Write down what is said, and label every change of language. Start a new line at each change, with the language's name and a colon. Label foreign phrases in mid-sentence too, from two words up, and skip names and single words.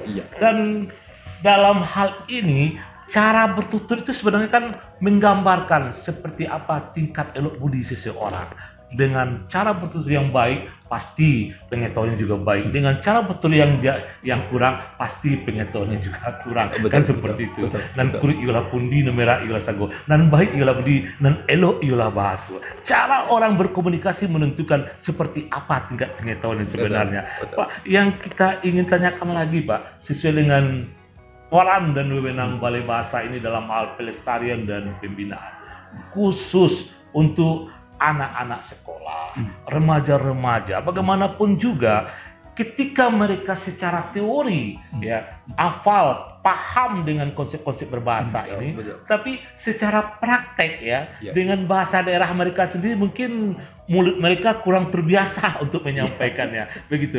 Indonesian: Dan dalam hal ini cara bertutur itu sebenarnya kan menggambarkan seperti apa tingkat elok budi seseorang. Dengan cara bertutur yang baik, pasti pengetahuannya juga baik. Dengan cara bertutur yang kurang, pasti pengetahuannya juga kurang. Kan seperti itu.
Minangkabau: Nan kurit iolah pundi, nan merah iolah sago, nan baik iolah budi, nan elok iolah bahasa.
Indonesian: Cara orang berkomunikasi menentukan seperti apa tingkat pengetahuan yang sebenarnya. Pak, yang kita ingin tanyakan lagi Pak, sesuai dengan peran dan wewenang Balai Bahasa ini dalam hal pelestarian dan pembinaan, khusus untuk anak-anak sekolah, remaja-remaja, bagaimanapun juga ketika mereka secara teori hafal, paham dengan konsep-konsep berbahasa ini, tapi secara praktek dengan bahasa daerah mereka sendiri mungkin mulut mereka kurang terbiasa untuk menyampaikannya, begitu.